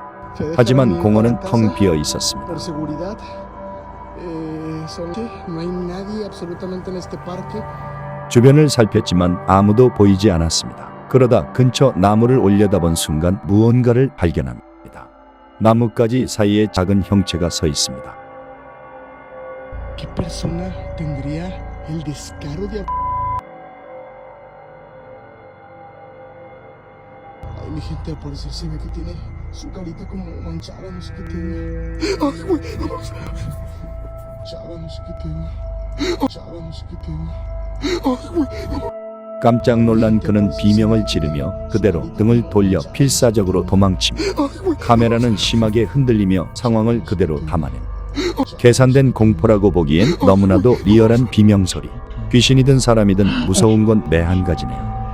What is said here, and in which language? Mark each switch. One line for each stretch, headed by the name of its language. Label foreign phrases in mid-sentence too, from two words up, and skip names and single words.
Korean: 하지만 공원은 텅 비어 있었습니다. 주변을 살폈지만 아무도 보이지 않았습니다. 그러다 근처 나무를 올려다본 순간 무언가를 발견합니다. 나뭇가지 사이에 작은 형체가 서 있습니다.
Spanish: Mi gente, al parecer se ve que tiene su carita como manchada, no sé qué tenga. Ay, güey, manchada, no sé qué tenga. Manchada, no sé qué tenga. Ay, güey.
Korean: 깜짝 놀란 그는 비명을 지르며 그대로 등을 돌려 필사적으로 도망칩니다. 카메라는 심하게 흔들리며 상황을 그대로 담아낸 계산된 공포라고 보기엔 너무나도 리얼한 비명소리. 귀신이 든 사람이든 무서운 건 매 한 가지네요.